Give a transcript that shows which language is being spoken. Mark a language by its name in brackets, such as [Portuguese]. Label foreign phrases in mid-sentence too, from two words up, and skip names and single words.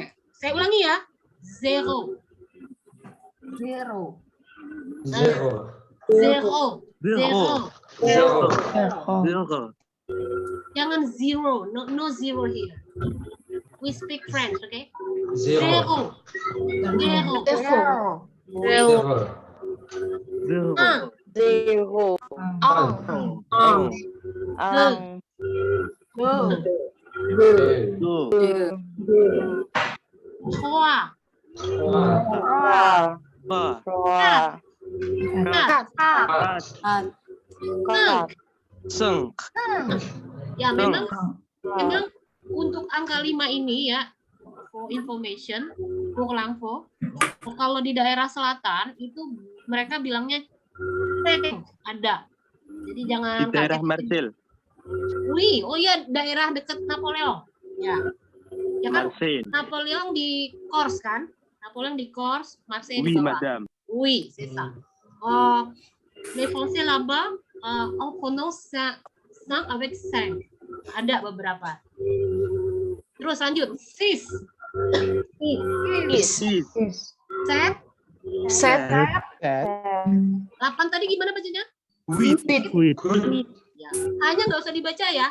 [Indonesian] Saya ulangi ya. 0. 0. 0. 0. 0, 0. 0. [English] Jangan zero. No zero here. We speak French, okay? [Indonesian] 0. 0. 0. 0. 1. 0, 1, 1, 2. 2. 2, 3. 3. 3, 4. 4, 5. Ya, memang untuk angka 5 ini ya, [English] for information, [French] pour l'info, [Indonesian] kalau di daerah selatan itu mereka bilangnya ada. Jadi jangan Di daerah kaget. Marseille. Wih, oh iya, daerah dekat Napoleon. Ya. Ya kan? Marseille. Napoleon di Corse kan? Napoleon di Corse, Marseille di Oui, bawah. Madame. [French] Oui, c'est ça. Les Français là-bas, on prononce 5 avec 5. [Indonesian] Ada beberapa. Terus lanjut. 6. 7. 7, 8 tadi gimana bacanya? 8, 8, Ya. Hanya nggak usah dibaca ya.